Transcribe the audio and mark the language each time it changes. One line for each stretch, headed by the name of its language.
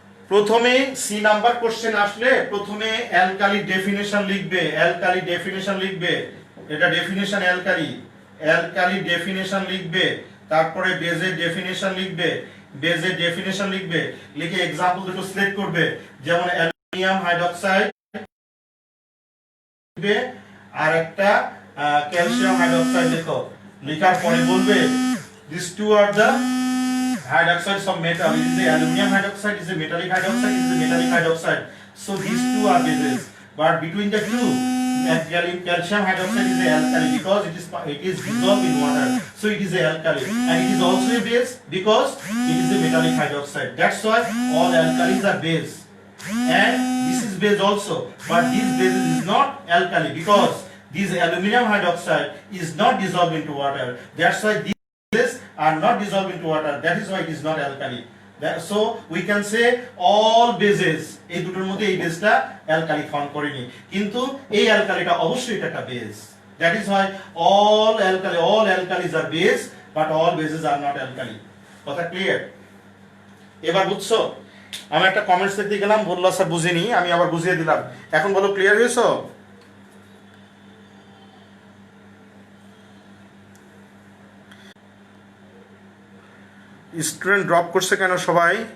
Bangla: প্রথমে C number question আসলে প্রথমে অ্যালকালি ডেফিনেশন লিখবে, অ্যালকালি ডেফিনেশন লিখবে, এটা ডেফিনেশন অ্যালকালি, অ্যালকালি ডেফিনেশন লিখবে, তারপরে বেজের ডেফিনেশন লিখবে, বেজের ডেফিনেশন লিখবে, লিখে एग्जांपल দুটো সিলেক্ট করবে, যেমন অ্যালুমিনিয়াম হাইড্রোক্সাইড লিখবে আর একটা ক্যালসিয়াম হাইড্রোক্সাইড লিখো। লেখার পরে বলবে
English: these two are the hydroxides of metal. It is the aluminum hydroxide, it is a metallic hydroxide, it is a metallic hydroxide. So these two are bases, but between the two calcium hydroxide is a alkali because it is dissolved in water, so it is a alkali, and it is also a base because it is a metallic hydroxide. That's why all alkalis are base, and this is base also, but this base is not alkali because this aluminum hydroxide is not dissolved into water. That's why these bases are not dissolved into water. That is why it is not alkali. So we can say all bases,
Bangla: এই দুটোর মধ্যে এই বেসটা alkali form করেনি, কিন্তু এই অ্যালকালিটা অবশ্যই এটা একটা base.
English: That is why all alkalis are base, but all bases are not alkali.
Bangla: কথা ক্লিয়ার? এবার বুঝছো? আমি একটা কমেন্টস দেখতে গেলাম, বললো স্যার বুঝিনি, আমি আবার বুঝিয়ে দিলাম। এখন বলো ক্লিয়ার হয়েছো? স্টুডেন্ট ড্রপ করছে কেন সবাই?